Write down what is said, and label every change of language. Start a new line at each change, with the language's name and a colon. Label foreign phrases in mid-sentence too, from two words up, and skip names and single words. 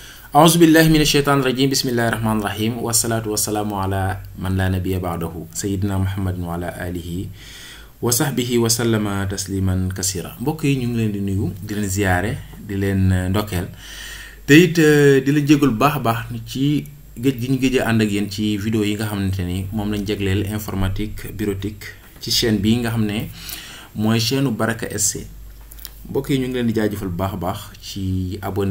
Arabic: أعوذ بالله من الشيطان الرجيم بسم الله الرحمن الرحيم والصلاة والسلام على من لا نبي بعده سيدنا محمد وعلى آله وصحبه وسلم تسليما كثيرا
Wolof: mbokk yi ñu ngi leen di nuyu di leen ziaré di leen ndokkeel te it di leen jéggul baax baax ci géej gi ñu géej ànd ak yéen ci vidéo yi nga xamante ni moom lañ jagleel
French: informatique bureautique
Wolof: ci chaîne bi nga xam ne mooy chaîne Baraka SC mbokk yi ñu ngi leen di jaajëfal baax baax ci abonné